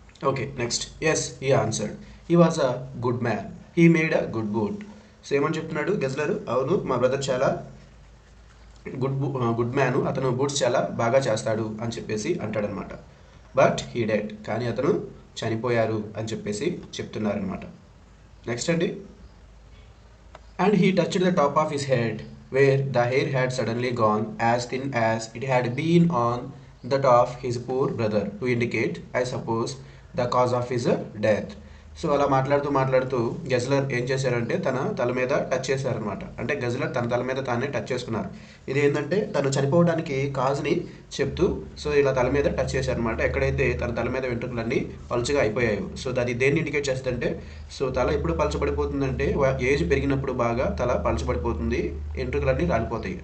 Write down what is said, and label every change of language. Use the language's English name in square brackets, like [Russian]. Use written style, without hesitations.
[English] Okay next, yes he answered, he was a good man, he made a good boot. [Telugu] So ఏమని చెప్తున్నాడు గెజ్లర్, అవును మా brother చాలా good man, అతను boots చాలా బాగా చేస్తాడు అని చెప్పేసి అంటాడనమాట. [English] but he dead, [Telugu] కానీ అతను చనిపోయారు అని చెప్పేసి చెప్తున్నారనమాట. నెక్స్ట్ అండి, [English] and he touched the top of his head, where the hair had suddenly gone as thin as it had been on that of his poor brother, to indicate, I suppose, the cause of his death. [Telugu] So అలా మాట్లాడుతూ గెజ్లర్ ఏం చేశారంటే తన తల మీద touch చేశారనమాట. అంటే గెజ్లర్ తన తల మీద తానే టచ్ చేసుకున్నారు. ఇది ఏంటంటే తను చనిపోవడానికి కాజ్ని చెప్తూ సో ఇలా తల మీద టచ్ చేశారనమాట. ఎక్కడైతే తన తల మీద వెంట్రుకలన్నీ పలుచగా అయిపోయాయో, సో అది దేన్ని ఇండికేట్ చేస్తుందంటే, సో తల ఎప్పుడు పలచబడిపోతుందంటే ఏజ్ పెరిగినప్పుడు బాగా తల పలచబడిపోతుంది, వెంట్రుకలన్నీ రాలిపోతాయి.